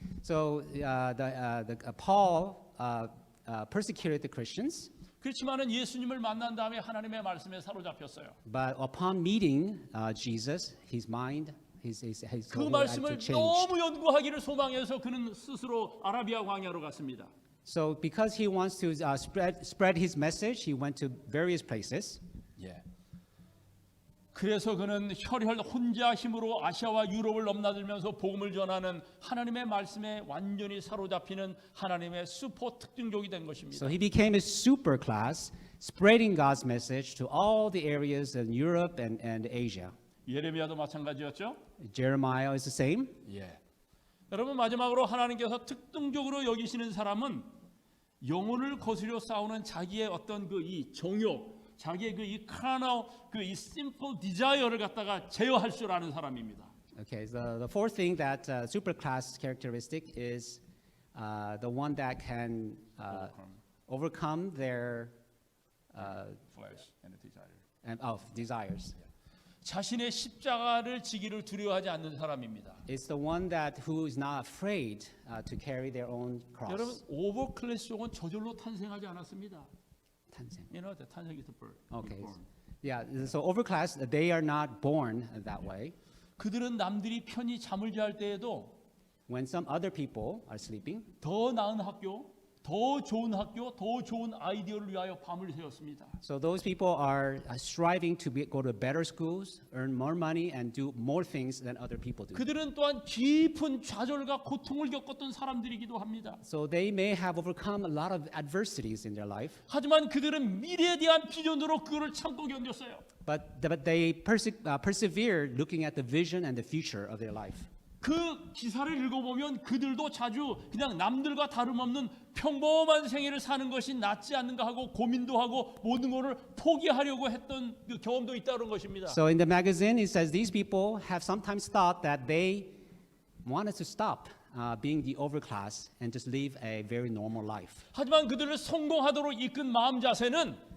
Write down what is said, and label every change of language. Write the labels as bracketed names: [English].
[English] So Paul persecuted the Christians, [Korean] 그렇지만은 예수님을 만난 다음에 하나님의 말씀에 사로잡혔어요. [English] but upon meeting Jesus, his mind, his [Korean] 그 [English] whole [Korean] 말씀을 [English] attitude changed. [Korean] 너무 연구하기를 소망해서 그는 스스로 아라비아 광야로 갔습니다. [English] So because he wants to spread his message, he went to various places. [Korean] 예. 그래서 그는 혈혈 혼자 힘으로 아시아와 유럽을 넘나들면서 복음을 전하는 하나님의 말씀에 완전히 사로잡히는 하나님의 슈퍼 특징족이 된 것입니다. [English] So he became a super class, spreading God's message to all the areas in Europe and Asia. [Korean] 예레미야도 마찬가지였죠. [English] Jeremiah is the same. [Korean] 예. 여러분 마지막으로 하나님께서 특징적으로 여기시는 사람은 영혼을 거스려 싸우는 자기의 어떤 그 이 정욕, 자기의 그 이 carnal 그 이 [English] simple desire [Korean] 를 갖다가 제어할 줄 아는 사람입니다. [English] Okay, so the fourth thing that superclass characteristic is the one that can overcome their Flesh and desire. desires. [Korean] 자신의 십자가를 지기를 두려워하지 않는 사람입니다. [English] It's the one that who is not afraid to carry their own [Korean] 여러분 [English] cross. [Korean] 오버클래스 쪽은 저절로 탄생하지 않았습니다. 탄생. [English] You know, the 탄생 is the birth. Okay. Born. Yeah, so overclass, they are not born that way. [Korean] 그들은 남들이 편히 잠을 잘 때에도 [English] When some other people are sleeping, [Korean] 더 나은 학교, 더 좋은 학교, 더 좋은 아이디어를 위하여 밤을 새웠습니다. [English] so those people are striving to go to better schools, earn more money, and do more things than other people do. [Korean] 그들은 또한 깊은 좌절과 고통을 겪었던 사람들이기도 합니다. [English] So they may have overcome a lot of adversities in their life, [Korean] 하지만 그들은 미래에 대한 비전으로 그거를 참고 견뎠어요. [English] but they persevere looking at the vision and the future of their life. [Korean] 그 기사를 읽어보면 그들도 자주 그냥 남들과 다름없는 평범한 생애를 사는 것이 낫지 않는가 하고 고민도 하고 모든 것을 포기하려고 했던 그 경험도 있다는 것입니다. [English] So in the magazine, it says these people have sometimes thought that they wanted to stop being the overclass and just live a very normal life. [Korean] 하지만 그들을 성공하도록 이끈 마음 자세는